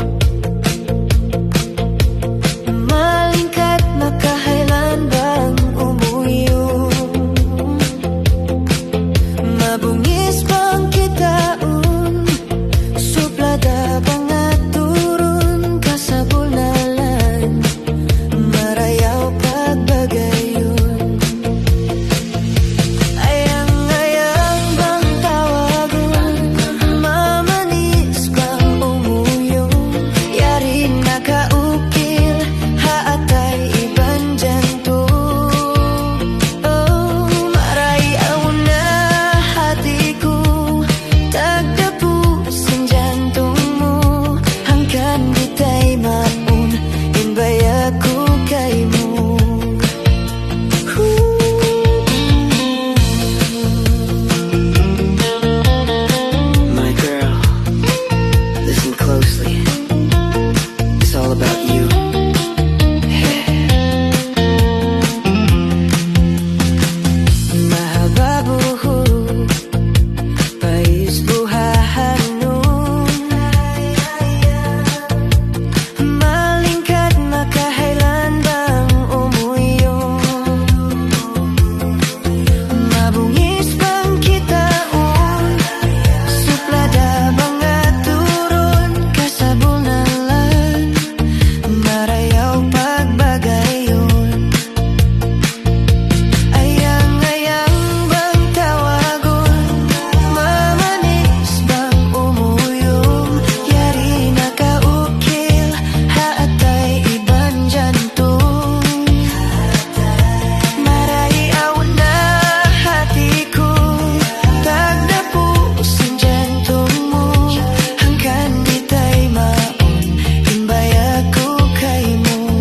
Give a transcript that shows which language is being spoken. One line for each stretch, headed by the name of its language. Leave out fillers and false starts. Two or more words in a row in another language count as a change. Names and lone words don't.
Tausug: malingkat makahailan bang umuyong mabungis bang kitaon suplada bang aturun kasabulnalan marayaw pagbagayon ayang-ayang bang tawagon mamanis bang umuyong yari nakaukil haatay ibang jantong oh marayaw na hatiku tagdapusin jantong mo hanggang ditay maun inbayaku kay mo.
English: My girl, listen closely. It's all about you.
Tausug: Mahababuhok pais buhahanon malingkat makahailan bang umuyong mabungis bang kitaon suplada bang aturun kasabulnalan marayaw pagbagayon ayang-ayang bang tawagon mamanis bang umuyong yari nakaukil haatay ibang jantong marayaw na hatiku tagdapusin jantong mo hanggang ditay maun imbayaku kay mo